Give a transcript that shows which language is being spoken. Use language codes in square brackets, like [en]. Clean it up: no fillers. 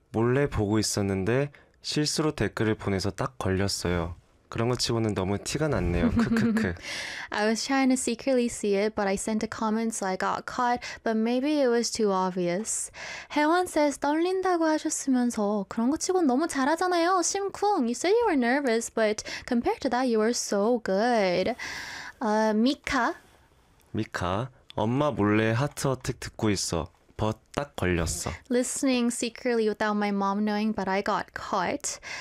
[ko] 몰래 보고 있었는데 실수로 댓글을 보내서 딱 걸렸어요. 그런 것 치고는 너무 티가 났네요. [en] I was trying to secretly see it, but I sent a comment so I got caught, but maybe it was too obvious. [ko] 혜원 says 떨린다고 하셨으면서 그런 것 치고는 너무 잘하잖아요. [en] 심쿵, you said you were nervous, but compared to that, you were so good. [ko] 미카. 엄마 몰래 하트 어택 듣고 있어. 벗 딱 걸렸어. [en] Listening secretly without my mom knowing, but I got caught.